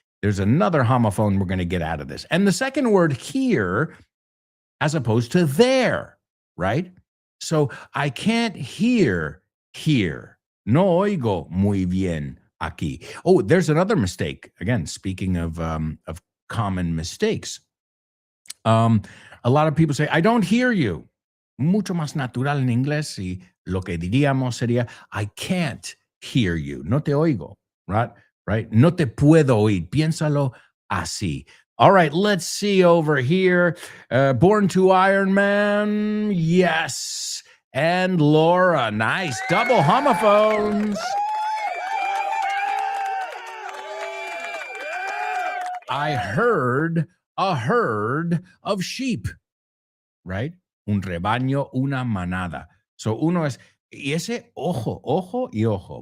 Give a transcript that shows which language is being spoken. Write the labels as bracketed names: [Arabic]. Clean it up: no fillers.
[English] There's another homophone we're going to get out of this. And the second word, here, as opposed to there, right? So I can't hear here. [Spanish] No oigo muy bien aquí. [English] Oh, there's another mistake. Again, speaking of common mistakes. A lot of people say, I don't hear you. [Spanish] Mucho más natural en inglés y lo que diríamos sería, [English] I can't hear you. [Spanish] No te oigo, right? Right? No te puedo oír. Piénsalo así. [English] All right, let's see over here. Born to Iron Man, yes. And Laura, nice. Double homophones. I heard a herd of sheep, right? [Spanish] Un rebaño, una manada. So uno es, y ese ojo, ojo y ojo.